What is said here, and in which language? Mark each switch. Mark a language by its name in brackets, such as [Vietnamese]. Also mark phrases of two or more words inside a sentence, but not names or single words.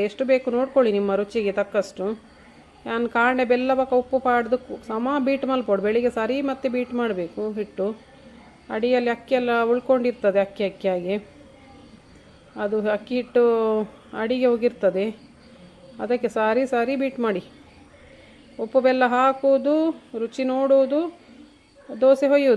[Kannada] ಎಷ್ಟು ಬೇಕು ನೋಡ್ಕೊಳ್ಳಿ ನಿಮ್ಮ ರುಚಿಗೆ ತಕ್ಕಷ್ಟು. [Tulu] ನಾನು ಕಾಂಡೆ ಬೆಲ್ಲ ಬಕ್ಕ ಉಪ್ಪು ಪಾಡ್ದು ಸಮ ಬೀಟ್ ಮಲ್ಪೋಡು [Kannada] ಬೆಳಿಗ್ಗೆ ಸರಿ ಮತ್ತೆ ಬೀಟ್ ಮಾಡಬೇಕು ಹಿಟ್ಟು. ಅಡಿಯಲ್ಲಿ ಅಕ್ಕಿಯೆಲ್ಲ ಉಳ್ಕೊಂಡಿರ್ತದೆ ಅಕ್ಕಿಯಾಗಿ, ಅದು ಅಕ್ಕಿ ಹಿಟ್ಟು ಅಡಿಗೆ ಹೋಗಿರ್ತದೆ, ಅದಕ್ಕೆ ಸಾರಿ ಬೀಟ್ ಮಾಡಿ. ಉಪ್ಪು ಬೆಲ್ಲ ಹಾಕುವುದು, ರುಚಿ ನೋಡುವುದು, ದೋಸೆ ಹೊಯ್ಯೋದು.